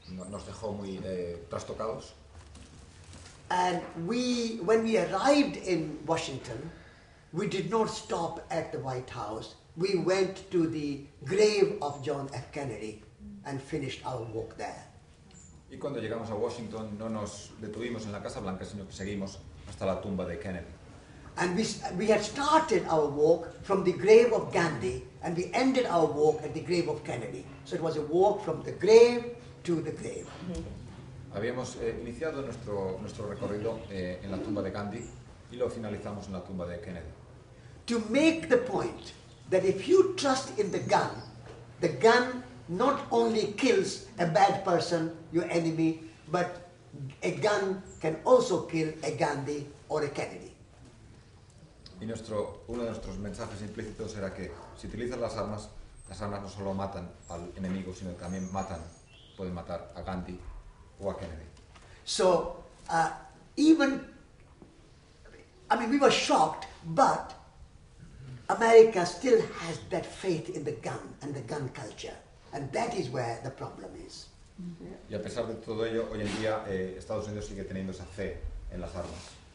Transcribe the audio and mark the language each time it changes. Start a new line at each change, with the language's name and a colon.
Spanish: Nos dejó muy trastocados.
English: And when we arrived in Washington, we did not stop at the White House. We went to the grave of John F. Kennedy and finished our walk there.
Spanish: Y cuando llegamos a Washington no nos detuvimos en la Casa Blanca, sino que seguimos hasta la tumba de Kennedy.
English: And we had started our walk from the grave of Gandhi, and we ended our walk at the grave of Kennedy. So it was a walk from the grave to the grave.
Spanish: Habíamos iniciado nuestro recorrido en la tumba de Gandhi y lo finalizamos en la tumba de Kennedy.
English: To make the point that if you trust in the gun not only kills a bad person, your enemy, but a gun can also kill a Gandhi or a Kennedy.
Spanish: Y uno de nuestros mensajes implícitos era que si utilizas las armas no solo matan al enemigo, sino que también pueden matar a Gandhi o a Kennedy.
English: So, we were shocked, but America still has that faith in the gun and the gun culture. And that is where the problem is.
Spanish: Y a pesar de todo ello, hoy en día Estados Unidos sigue teniendo esa fe en las armas.